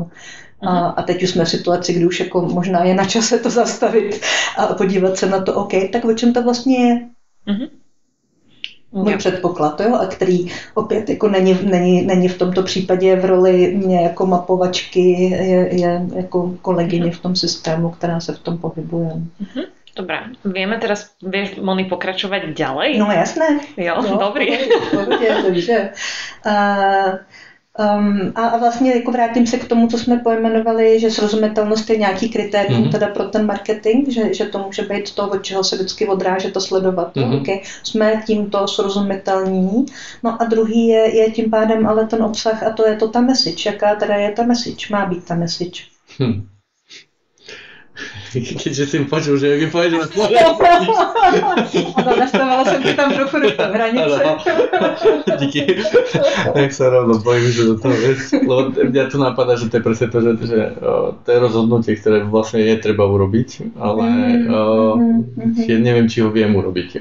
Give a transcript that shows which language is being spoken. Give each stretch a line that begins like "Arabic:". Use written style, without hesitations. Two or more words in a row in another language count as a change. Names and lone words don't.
Czech: A teď už jsme v situaci, kdy už jako možná je na čase to zastavit a podívat se na to, OK, tak o čem to vlastně je? Můj předpoklad, jo, a který opět jako není v tomto případě v roli mě jako mapovačky, je jako kolegyně v tom systému, která se v tom pohybuje.
Slovak: Dobre, vieme teraz, vieš, Moni, pokračovať ďalej? No jasné.
Czech: Jo, dobrý. Dobře. A vlastně jako vrátím se k tomu, co jsme pojmenovali, že srozumitelnost je nějaký kritérium teda pro ten marketing, že to může být to, od čeho se vždycky odrážet a sledovat. Okay. Jsme tímto srozumitelní. No a druhý je tím pádem ale ten obsah a to je to ta message. Jaká teda je ta message? Má být ta message.
Slovak: Keďže si počul, že mi povieš na Slovensku.
Czech: Ano, nastavala jsem ti tam trochu do hranice. Díky.
Slovak: Tak sa rovno bojím, že do toho vieš. Lebo mňa tu napadá, že to je presne to, že to je rozhodnutie, ktoré vlastne je treba urobiť, ale ja neviem, či ho viem urobiť.